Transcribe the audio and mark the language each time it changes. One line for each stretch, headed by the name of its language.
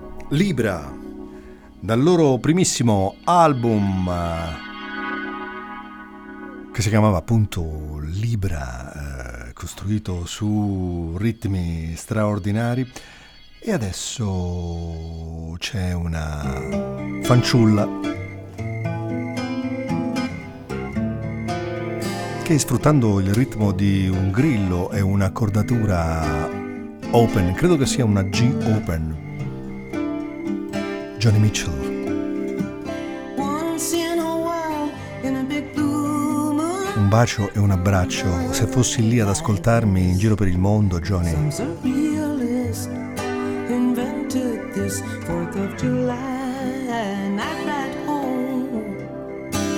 Italian: Libra, dal loro primissimo album che si chiamava appunto Libra, costruito su ritmi straordinari, e adesso c'è una fanciulla che, sfruttando il ritmo di un grillo e un'accordatura open, credo che sia una G open, Johnny Mitchell.
English: Once in a while, in a big blue moon.
Italian: Un bacio e un abbraccio, se fossi lì ad ascoltarmi in giro per il mondo, Johnny.
English: Some surrealist invented this 4th of July night at home.